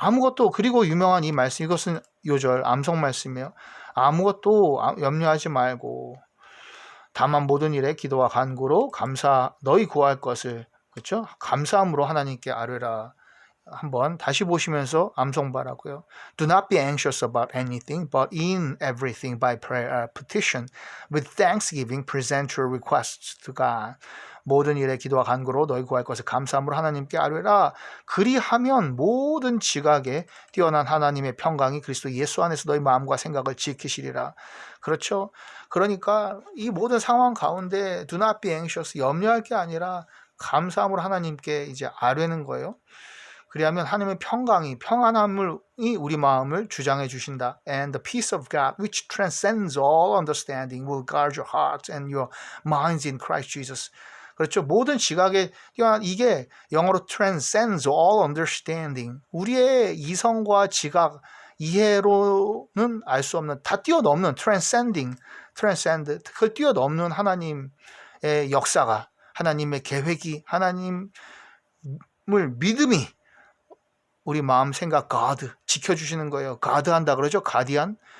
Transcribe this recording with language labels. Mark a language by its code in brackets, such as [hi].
[ko] 아무것도 그리고 유명한 이 말씀 이것은 요절 암송 말씀이에요. 아무것도 염려하지 말고 다만 모든 일에 기도와 간구로 너희 구할 것을 그렇죠? 감사함으로 하나님께 아뢰라. 한번 다시 보시면서 암송 바라고요. [en] Do not be anxious about anything, but in everything by prayer, petition, with thanksgiving, present your requests to God. [ko] 모든 일에 기도와 간구로 너희 구할 것을 감사함으로 하나님께 아뢰라. 그리하면 모든 지각에 뛰어난 하나님의 평강이 그리스도 예수 안에서 너희 마음과 생각을 지키시리라. 그렇죠? 그러니까 이 모든 상황 가운데 [en] do not be anxious, [ko] 염려할 게 아니라 감사함으로 하나님께 이제 아뢰는 거예요. 그리하면 하나님의 평안함이 우리 마음을 주장해 주신다. [en] And the peace of God, which transcends all understanding, will guard your hearts and your minds in Christ Jesus. [ko] 그렇죠. 모든 지각에 이게 영어로 [en] transcends all understanding. [ko] 우리의 이성과 지각, 이해로는 알 수 없는, 다 뛰어넘는 transcend, 그걸 뛰어넘는 하나님의 역사가, 하나님의 계획이, 하나님을 믿음이 우리 마음 생각 God 지켜주시는 거예요. God 한다 그러죠. 가디안.